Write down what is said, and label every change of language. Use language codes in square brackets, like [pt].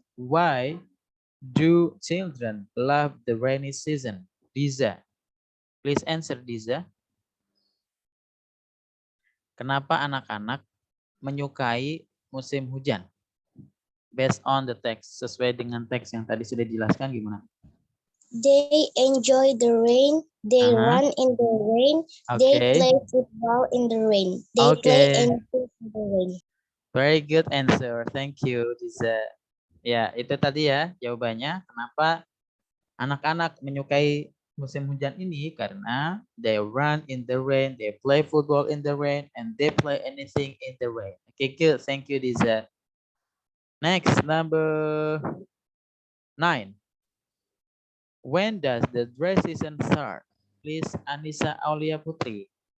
[en] Why do children love the rainy season? Diza. Please answer, Diza. [id] Kenapa anak-anak menyukai musim hujan? [en] Based on the text, [id] sesuai dengan teks yang tadi sudah dijelaskan, gimana? [en] They enjoy the rain. They run in the rain. They play football in the rain. They play and play in the rain. Very good answer. Thank you, Diza. [id] Ya, itu tadi ya jawabannya. Kenapa anak-anak menyukai musim hujan ini? Karena [en] they run in the rain, they play football in the rain, and they play anything in the rain. Okay, good. Thank you, Diza. Next, number 9. When does the dry season start? Please, Anissa Aulia Putri.